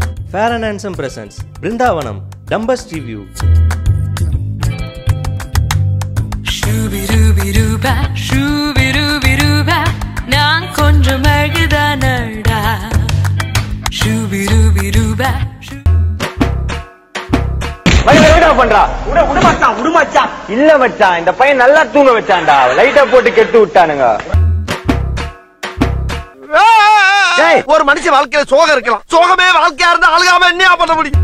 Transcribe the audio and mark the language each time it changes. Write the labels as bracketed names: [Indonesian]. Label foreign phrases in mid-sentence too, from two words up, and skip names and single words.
[English] Fair and Handsome presents Brindavanam Dumbest Review. Shooby-dooby-doo-ba, shooby-dooby-doo-ba, [Tamil] நான் கொஞ்சம் அழுகுடானடா. Shooby-dooby-doo-ba. என்ன பண்றா? விடு மச்சான். இல்ல மச்சான், இந்த பையன் நல்லா தூங்க வச்சான்டா. லைட்டா போட்டு கெட்டு விட்டானுங்க. ஒரு மனுஷன் வாழ்க்கையில சோகம் இருக்கலாம். சோகமே வாழ்க்கையா இருந்தா அழுகாம என்ன பண்ண முடியும்?